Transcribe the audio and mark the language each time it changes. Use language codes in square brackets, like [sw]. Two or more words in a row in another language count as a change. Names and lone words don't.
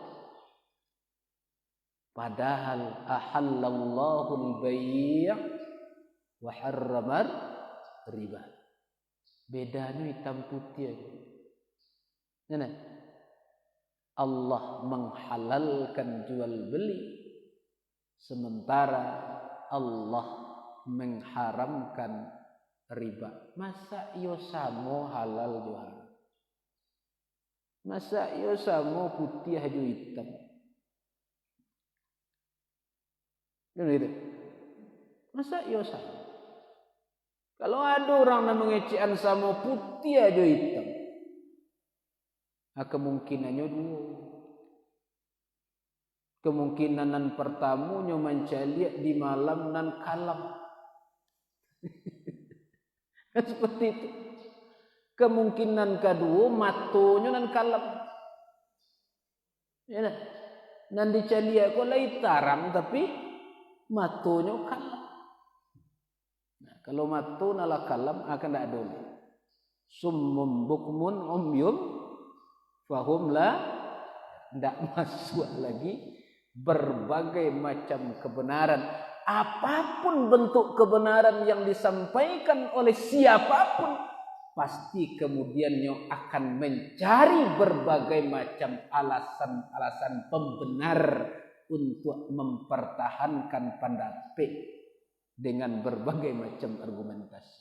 [ar] Padahal أحل الله البيع وحرم الربا. [id] Bedanya hitam putih aja. Nah, Allah menghalalkan jual beli, sementara Allah mengharamkan riba. [min] Masa yo samo halal jo haram? Masa yo samo putih jo hitam? [id] Gitu. [min] Masa yo sama? [id] Kalau ada orang yang mengecekan sama putih aja hitam, nah, kemungkinannya dua. [min] Kemungkinan nan pertamanya mencaliak di malam nan kalam. [id] Seperti itu. [min] Kemungkinan kedua matonya nan kalam. Ya, nan dicaliak kok lai tarang tapi matonya kalam. [id] Nah, kalau mato nala kalam akan tidak ada. [ar] صم بكم عمي فهم لا, [id] tidak masuk lagi berbagai macam kebenaran. Apapun bentuk kebenaran yang disampaikan oleh siapapun, pasti kemudiannya akan mencari berbagai macam alasan-alasan pembenar untuk mempertahankan pendapat dengan berbagai macam argumentasi.